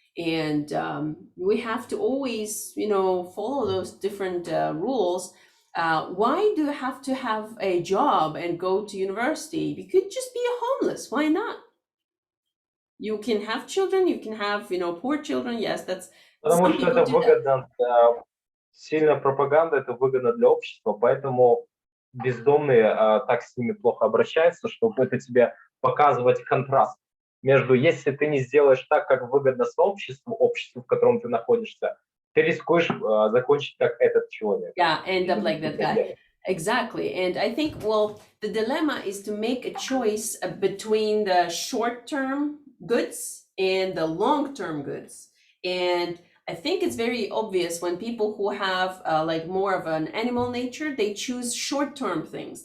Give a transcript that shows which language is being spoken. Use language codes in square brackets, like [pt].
[en] And we have to always, follow those different rules. Why do you have to have a job and go to university? You could just be a homeless. Why not? You can have children, you can have, poor children. Yes, that's. [ru] Потому что это выгодно, сильная пропаганда, это выгодно для общества, поэтому бездомные так с ними плохо обращаются, чтобы это тебе показывать контраст между, если ты не сделаешь так, как выгодно сообществу, обществу, в котором ты находишься, ты рискуешь закончить как этот человек. [en] Yeah, end up like that guy. Exactly. And I think, the dilemma is to make a choice between the short-term goods and the long-term goods. And I think it's very obvious when people who have like more of an animal nature, they choose short-term things.